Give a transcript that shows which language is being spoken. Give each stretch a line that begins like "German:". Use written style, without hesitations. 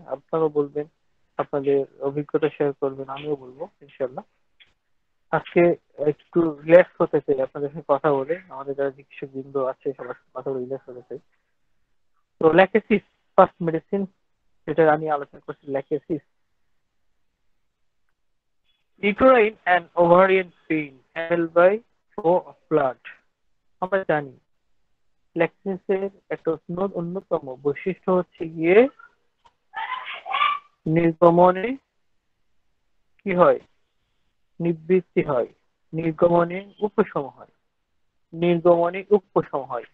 Bangla: আপনারাও বলবেন, আপনাদের অভিজ্ঞতা শেয়ার করবেন, আমিও বলবো ইনশাল্লাহ। আজকে একটু রিল্যাক্স হতে চাই আপনাদের সঙ্গে কথা বলে, আমাদের যারা চিকিৎসক বৃন্দ আছে সবার সাথে কথা বলে রিল্যাক্স হতে চাই। তো ল্যাকেসিস ফার্স্ট মেডিসিন, যেটা আমি আলোচনা করছি, Lachesis.
English: Uterine and ovarian pain handled by flow of blood.
Bangla: আমরা জানি ল্যাকসিসের একটা অন্যতম বৈশিষ্ট্য হচ্ছে গিয়ে নির্গমনে কি হয়, নিবৃত্তি হয়, নির্গমনে উপশম হয়, নির্গমনে উপশম হয়।